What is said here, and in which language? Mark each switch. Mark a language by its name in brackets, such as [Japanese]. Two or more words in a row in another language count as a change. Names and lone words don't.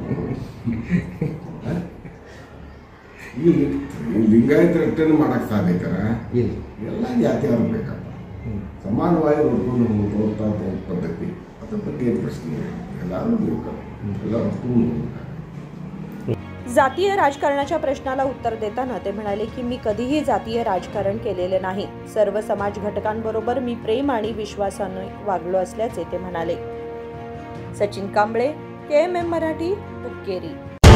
[Kannada] ಈ ಲಿಂಗಾಯತ ರಿಟರ್ನ್ ಮಾಡಕ್ ಸಾಧ್ಯಕಾರ ಎಲ್ಲ ಜಾತಿ ಅವ್ರು ಬೇಕಪ್ಪ. ಸಮಾನವಾಗಿ ನೋಡ್ಕೊಂಡು ಹೋಗ್ತಾ ಪದ್ಧತಿ ಅದ್ರ ಬಗ್ಗೆ ಏನು ಪ್ರಶ್ನೆ? ಎಲ್ಲರೂ ಬೇಕು, ಎಲ್ಲರೂ. [Marathi] जातीय राजकारणाच्या प्रश्नाला उत्तर देताना ते म्हणाले की मी कधीही जातीय राजकारण केलेले नाही. सर्व समाज घटकांबरोबर मी प्रेम आणि विश्वासाने वागलो असल्याचे ते म्हणाले. सचिन कांबळे, KMM मराठी, हुक्केरी.